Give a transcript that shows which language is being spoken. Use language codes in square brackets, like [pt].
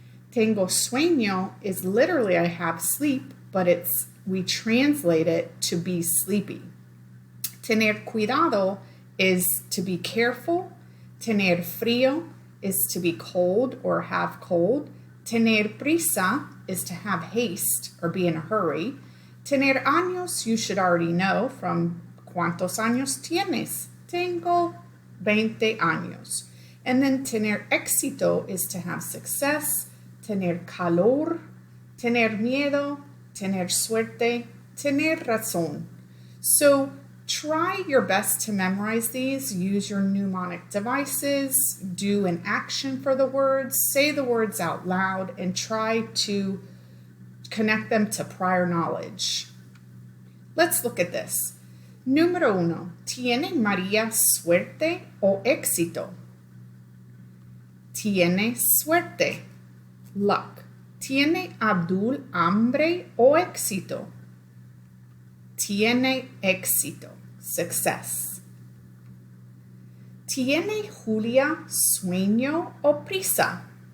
[es] Tengo sueño [en] is literally I have sleep, but we translate it to be sleepy. [es] Tener cuidado [en] is to be careful. [es] Tener frío [en] is to be cold or have cold. [es] Tener prisa [en] is to have haste or be in a hurry. [es] Tener años, [en] you should already know from [es] ¿cuántos años tienes? Tengo 20 años. [en] And then [es] tener éxito [en] is to have success. [es] Tener calor, tener miedo, tener suerte, tener razón. [en] So try your best to memorize these. Use your mnemonic devices. Do an action for the words. Say the words out loud and try to connect them to prior knowledge. Let's look at this. [es] Número 1. ¿Tiene María suerte o éxito? Tiene suerte. Luck. ¿Tiene Abdul hambre o éxito? Tiene éxito. Success. ¿Tiene Julia sueño o prisa?